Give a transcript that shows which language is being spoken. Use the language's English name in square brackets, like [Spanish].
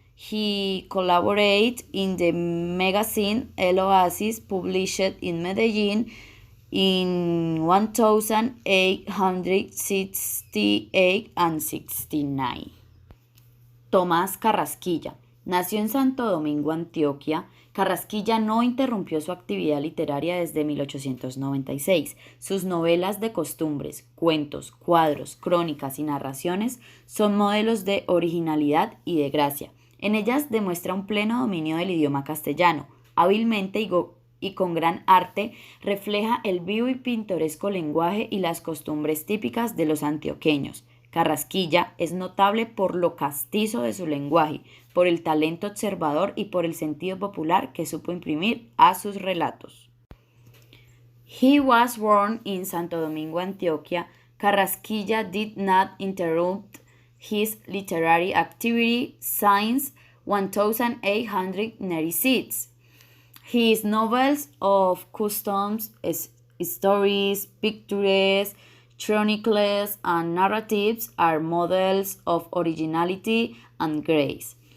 [English] He collaborated in the magazine El Oasis, published in Medellín in 1868 and 69. [Spanish] Tomás Carrasquilla nació en Santo Domingo, Antioquia. Carrasquilla no interrumpió su actividad literaria desde 1896. Sus novelas de costumbres, cuentos, cuadros, crónicas y narraciones son modelos de originalidad y de gracia. En ellas demuestra un pleno dominio del idioma castellano. Hábilmente y con gran arte refleja el vivo y pintoresco lenguaje y las costumbres típicas de los antioqueños. Carrasquilla es notable por lo castizo de su lenguaje, por el talento observador y por el sentido popular que supo imprimir a sus relatos. [English] He was born in Santo Domingo, Antioquia. Carrasquilla did not interrupt his literary activity since 1896. His novels of customs, stories, pictures, chronicles, and narratives are models of originality and grace.